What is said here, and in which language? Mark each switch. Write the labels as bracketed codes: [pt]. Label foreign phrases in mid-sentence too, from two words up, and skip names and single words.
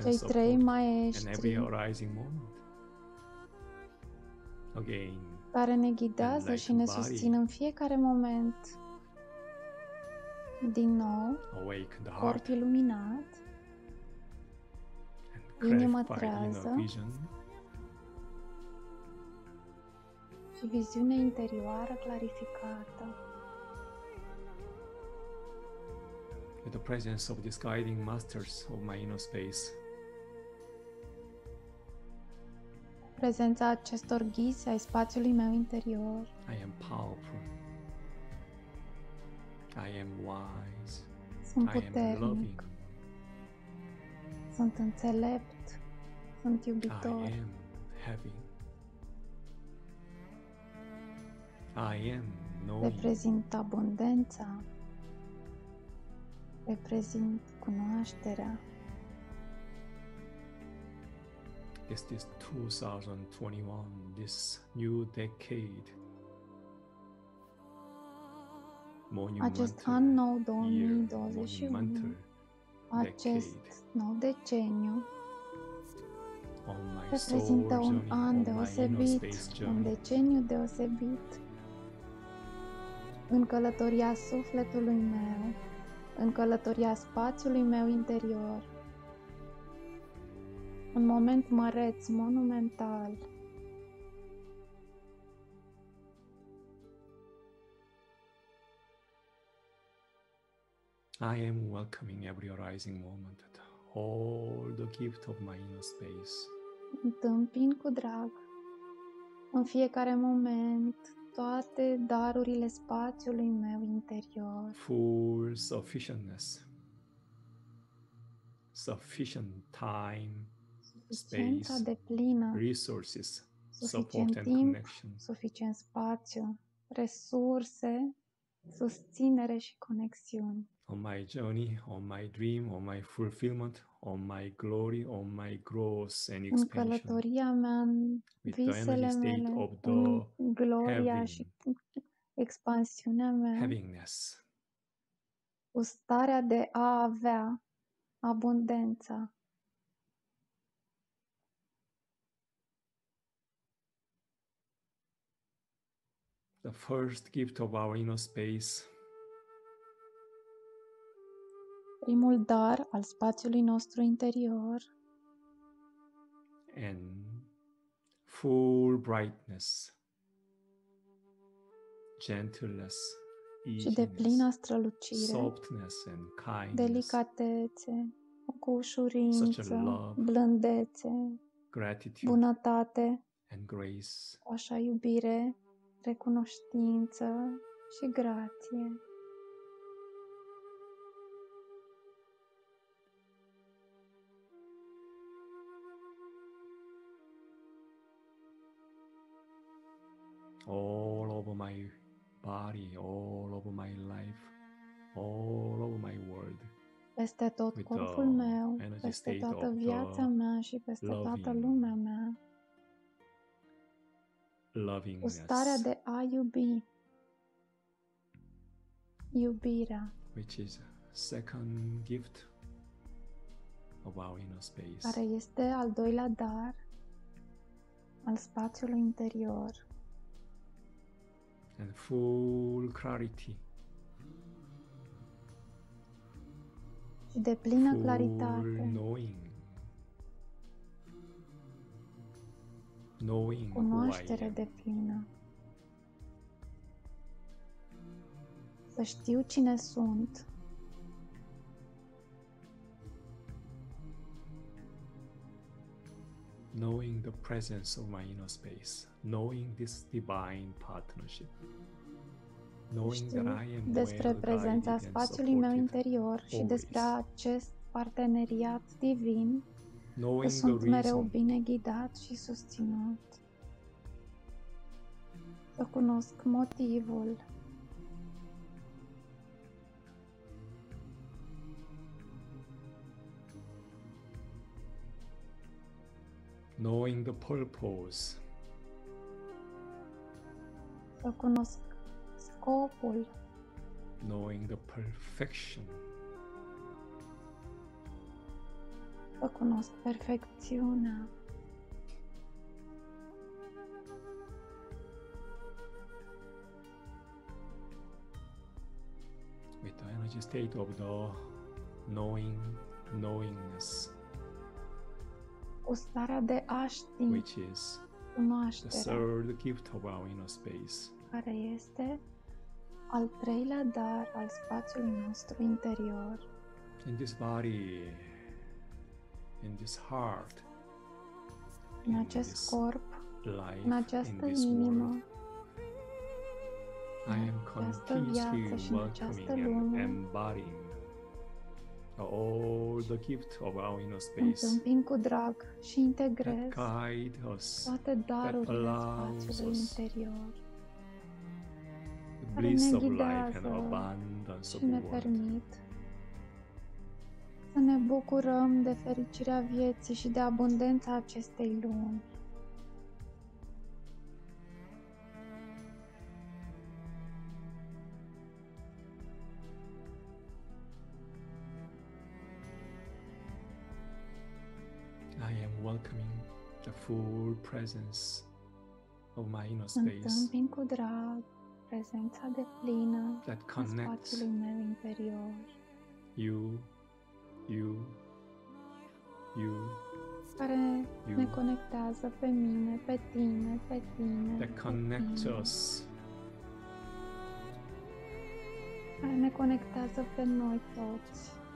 [ro] cei trei [en] support in every [ro] maestri [en] arising moment. Again, [ro] care ne ghidează și ne [en] enlightened [ro] susțin în fiecare moment. Din nou, [en] awaken the [ro] corp [en] heart [ro] iluminat, [en] and [ro] inima [en] clarify [ro] trează, [en] inner vision [ro] și viziune interioară clarificată. [en] with the presence of these guiding masters of my inner space. [ro] Prezența acestor ghizi ai spațiului meu interior. [en] I am powerful. I am wise. [ro] Sunt [en] I am [ro] puternic, [en] loving. [ro] sunt înțelept, sunt [en] I [ro] iubitor, [en] am having. I am knowing. [ro] reprezint abundența, reprezint cunoașterea. [en] This is 2021, this new decade. [ro] Acest an nou [en] year, 2021, monumental [ro] acest [en] decade [ro] nou deceniu, [en] on my [ro] reprezintă [en] soul [ro] un [en] journey, [ro] an [en] on my inner [ro] deosebit, [en] space [ro] un [en] journey. [ro] deceniu deosebit în călătoria sufletului meu, în călătoria spațiului meu interior, un moment măreț, monumental. [en] I am welcoming every arising moment, all the gift of my inner space. [ro] Întâmpin cu drag, în fiecare moment, toate darurile spațiului meu interior, [en] Full sufficientness, sufficient time, [ro] suficiența [en] space, [ro] de plină, [en] resources, support [ro] suficient [en] and [ro] timp, [en] connection. [ro] suficient spațiu, resurse, susținere și conexiuni. [en] On my journey, on my dream, on my fulfillment, on my glory, on my growth and [ro] În [en] expansion. [ro] călătoria mea, în [en] With the [ro] visele [en] energy state [ro] mele, [en] of [ro] în [en] the [ro] gloria și expansiunea mea, [en] havingness. [ro] cu starea de a avea abundența. [en] The first gift of our inner space [ro] Primul dar al spațiului nostru interior [en] and full brightness, gentleness, [ro] și de plină [en] easiness, [ro] strălucire, [en] softness and kindness, [ro] delicatețe, cu [en] such [ro] ușurință, [en] a love, [ro] blândețe, [en] gratitude [ro] bunătate, [en] and grace. [ro] o așa iubire, recunoștință și grație. [en] All over my body, all over my life, all over my world, [ro] Peste tot [en] with [ro] corpul [en] the [ro] meu, [en] energy [ro] peste [en] state [ro] toată [en] of [ro] viața [en] the [ro] mea și peste toată lumea mea, cu [en] lovingness, [ro] starea de a iubi, iubirea, [en] which is second gift of our inner space. [ro] care este al doilea dar al spațiului interior, [en] And full clarity, [ro] și de plină [en] full [ro] claritate, [en] knowing who I [ro] cunoaștere [en] am, [ro] de plină. Să știu cine sunt, [en] knowing the presence of my inner space, knowing this divine partnership, knowing that I am [ro] despre [en] well [ro] prezența [en] guided and [ro] spațiului meu [en] supported, [ro] interior și despre [en] always. [ro] acest parteneriat divin, că [en] knowing the [ro] sunt mereu [en] reason, [ro] bine ghidat și susținut. Să cunosc motivul, [en] knowing the purpose, [ro] să cunosc scopul, [en] knowing the perfection, [ro] să cunosc perfecțiunea, [en] with the energy state of the knowingness, [ro] cu starea de a ști, [en] which is the [ro] cunoașterea, [en] third gift of our inner space. [ro] care este al treilea dar al spațiului nostru interior. [en] In this body, in this heart, [ro] În [en] in [ro] acest [en] this [ro] corp, [en] life, [ro] în această [en] in this [ro] inimă, [en] world, I am [ro] în această viață [en] continuously [ro] și în această [en] welcoming and [ro] lume, [en] embodying all the gift of our inner space [ro] întâmpin cu drag și integrez [en] that guide us, [ro] toate darurile [en] allows [ro] spațiului [en] us [ro] interior, [en] the [ro] care [en] bliss [ro] ne [en] of life and [ro] ghidează [en] abundance of [ro] și ne [en] the world. [ro] permit să ne bucurăm de fericirea vieții și de abundența acestei lumi. [en] I am welcoming the full presence of my inner space [ro] Întâmpin cu drag prezența de plină [en] that [ro] a [en] connects [ro] spațiului meu interior, [en] you, [ro] care ne conectează pe mine, pe tine, pe tine, [en] that [ro] pe [en] connects [ro] tine, [en] us [ro] care ne conectează pe noi toți.